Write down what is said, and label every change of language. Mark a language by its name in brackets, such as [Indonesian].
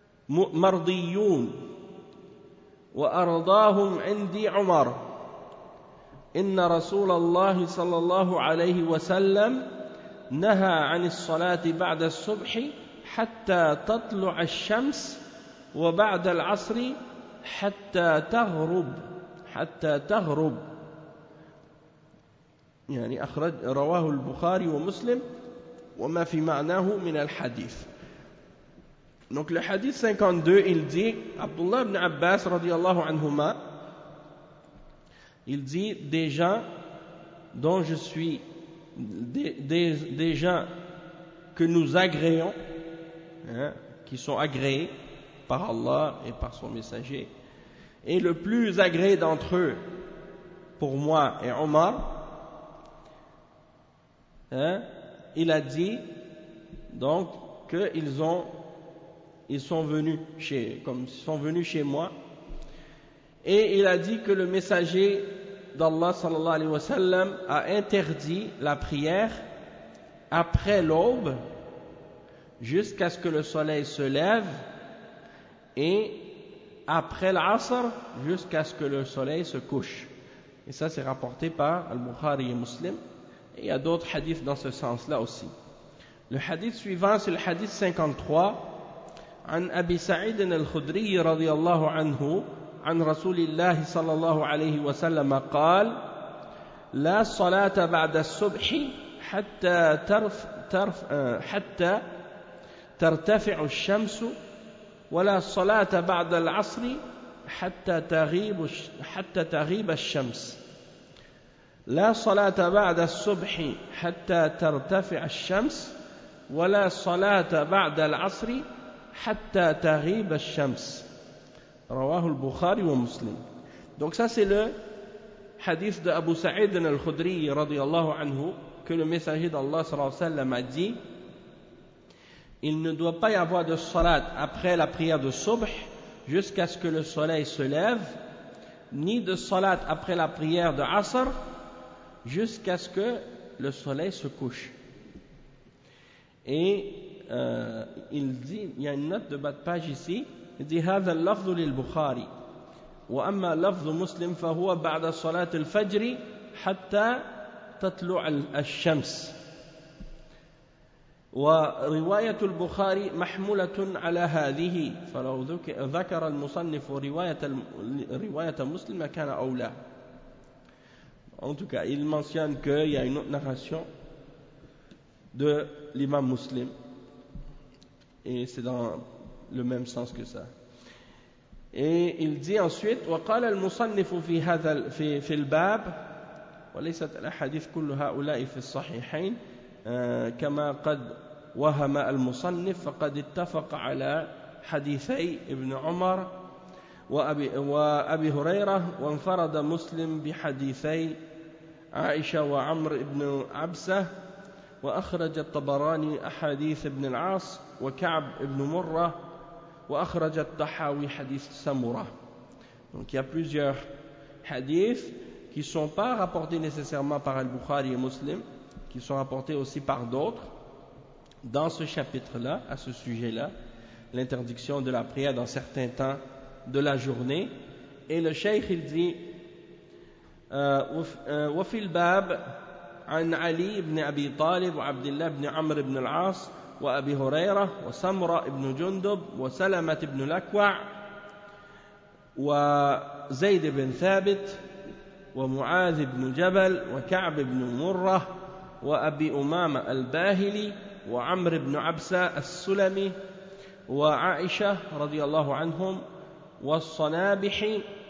[Arabic] مرضيون وأرضاهم عندي عمر، إن رسول الله صلى الله عليه وسلم نهى عن الصلاة بعد الصبح حتى تطلع الشمس، وبعد العصر حتى تغرب، حتى تغرب. يعني أخرج رواه البخاري ومسلم وما في معناه من الحديث. [French] Donc le hadith 52, il dit, Abdullah ibn Abbas radiallahu anhuma, il dit, des gens dont je suis, des gens que nous agréons, hein, qui sont agréés par Allah et par son messager, et le plus agréé d'entre eux pour moi est Omar, hein, il a dit donc qu'ils ont, ils sont venus chez moi, et il a dit que le messager d'Allah sallallahu alayhi wa sallam a interdit la prière après l'aube jusqu'à ce que le soleil se lève, et après l'asr jusqu'à ce que le soleil se couche. Et ça, c'est rapporté par Al-Bukhari et Muslim, et il y a d'autres hadiths dans ce sens là aussi. Le hadith suivant, c'est le hadith 53, [Arabic] عن أبي سعيد الخدري رضي الله عنه عن رسول الله صلى الله عليه وسلم قال لا صلاة بعد الصبح حتى حتى ترتفع الشمس، ولا صلاة بعد العصر حتى تغيب الشمس. لا صلاة بعد الصبح حتى ترتفع الشمس، ولا صلاة بعد العصر حتى تغيب الشمس. رواه البخاري ومسلم. [French] Donc ça, c'est le hadith de Abu Sa'id al-Khudri radiyallahu anhu, que le messager d'Allah sallallahu alayhi wa sallam a dit, il ne doit pas y avoir de salat après la prière de subh jusqu'à ce que le soleil se lève, ni de salat après la prière de asr jusqu'à ce que le soleil se couche. Et il dit, il y a une note de bas de page ici, il dit [Arabic] هذا اللفظ للبخاري وأما لفظ مسلم فهو بعد صلاة الفجر حتى تطلع الشمس ورواية البخاري محمولة على هذه، فلو ذكر المصنف رواية مسلم كان أولى. [French] En tout cas, il mentionne qu'il y a une autre narration de l'imam Muslim, et c'est dans le même sens que ça. Et il dit ensuite [Arabic] وقال المصنف في هذا في الباب وليست الأحاديث كل هؤلاء في الصحيحين كما قد وهم المصنف فقد اتفق على حديثي ابن عمر وأبي هريرة وانفرد مسلم بحديثي عائشة وعمر ابن عبسة وأخرج الطبراني أحاديث ابن العاص وكعب ابن مرة وأخرج الطحاوي حديث سمرة. [French] Donc il y a plusieurs hadiths qui ne sont pas rapportés nécessairement par Al-Bukhari et Muslim, qui sont rapportés aussi par d'autres dans ce chapitre-là, à ce sujet-là, l'interdiction de la prière dans certains temps de la journée. Et le Cheikh, il dit [Arabic] وفي الباب عن علي بن أبي طالب وعبد الله بن عمرو بن العاص وأبي هريرة وسمرة بن جندب وسلمة بن الأكوع وزيد بن ثابت ومعاذ بن جبل وكعب بن مرة وأبي أمامة الباهلي وعمر بن عبسة السلمي وعائشة رضي الله عنهم والصنابحي.